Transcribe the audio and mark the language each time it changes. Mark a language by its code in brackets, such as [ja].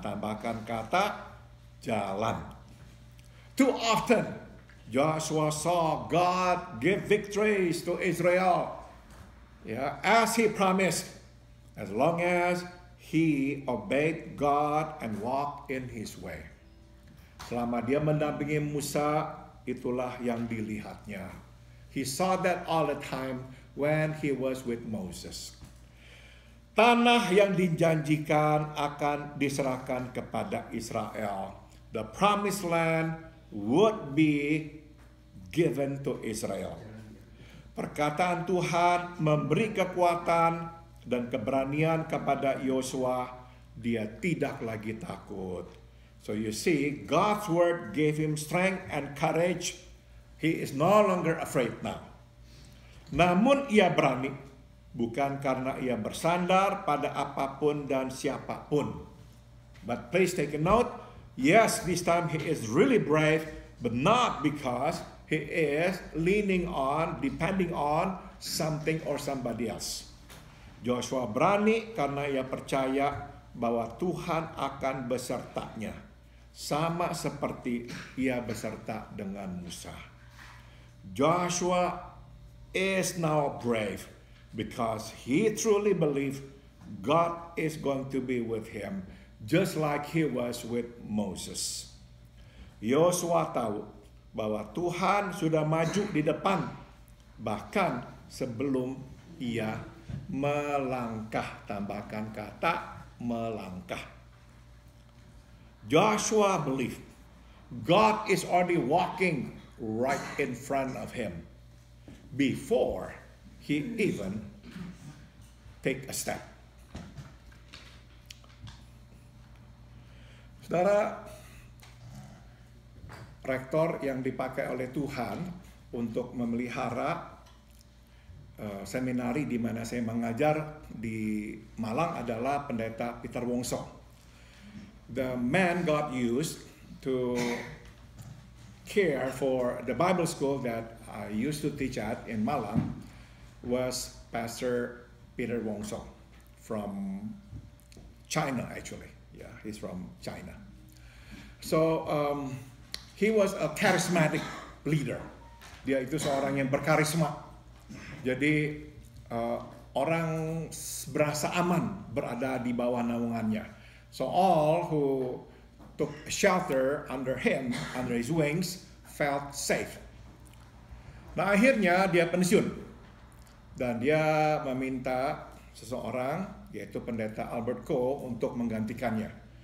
[id] Tambahkan kata jalan. [en] Too often Joshua saw God give victories to Israel, as He promised, as long as he obeyed God and walked in His way. [id] Selama dia mendampingi Musa, itulah yang dilihatnya. [en] He saw that all the time when he was with Moses. [id] Tanah yang dijanjikan akan diserahkan kepada Israel. [en] The promised land would be given to Israel. [id] Perkataan Tuhan memberi kekuatan dan keberanian kepada Yosua. Dia tidak lagi takut. [en] So you see, God's word gave him strength and courage. He is no longer afraid now. [id] Namun ia berani, bukan karena ia bersandar pada apapun dan siapapun. [en] But please take a note, yes, this time he is really brave, but not because he is leaning on, depending on something or somebody else. [id] Joshua berani karena ia percaya bahwa Tuhan akan besertanya, sama seperti ia beserta dengan Musa. [en] Joshua is now brave because he truly believes God is going to be with him, just like he was with Moses. [id] Yosua tahu bahwa Tuhan sudah maju di depan, bahkan sebelum ia melangkah. Tambahkan kata melangkah. [en] Joshua believed God is already walking right in front of him before he even take a step. [id] Saudara, rektor yang dipakai oleh Tuhan untuk memelihara seminari di mana saya mengajar di Malang adalah Pendeta Peter Wongso. [en] The man God used to care for the Bible school that I used to teach at in Malang was Pastor Peter Wongso from China, actually. Yeah, he's from China. So he was a charismatic leader. [id] Dia itu seorang yang berkarisma. Jadi orang berasa aman berada di bawah naungannya. [en] So all who took shelter under him, under his wings, felt safe. [id] Nah, akhirnya dia pensiun. Dan dia meminta seseorang, yaitu Pendeta Albert Ko, untuk menggantikannya.